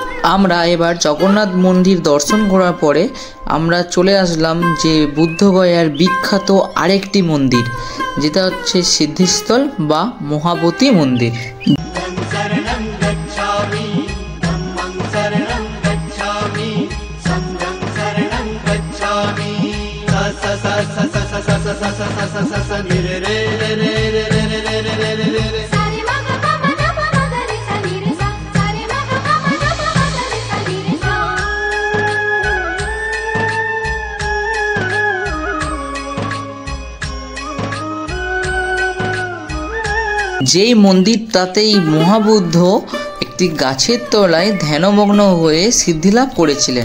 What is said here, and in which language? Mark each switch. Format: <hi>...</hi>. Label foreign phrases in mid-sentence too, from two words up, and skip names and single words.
<bn>আমরা এবার জগন্নাথ মন্দির দর্শন করার পরে আমরা চলে আসলাম যে বুদ্ধগয়ার বিখ্যাত আরেকটি মন্দির, যেটা হচ্ছে সিদ্ধিস্থল বা মহাবোধি মন্দির।</bn> <pi>शरणं गच्छामि धम्मं शरणं गच्छामि संघं शरणं गच्छामि स स स स स स स स स स स स नि रे रे रे रे रे रे रे रे रे रे रे सारे मा ग प म ग प म ग रे सा नि रे सा सारे मा ग प म ग प म ग रे सा नि रे सा।</pi> <bn>যেই মন্দিরটাতেই মহাবুদ্ধ একটি গাছের তলায় ধ্যানমগ্ন হয়ে সিদ্ধিলাভ করেছিলেন।</bn>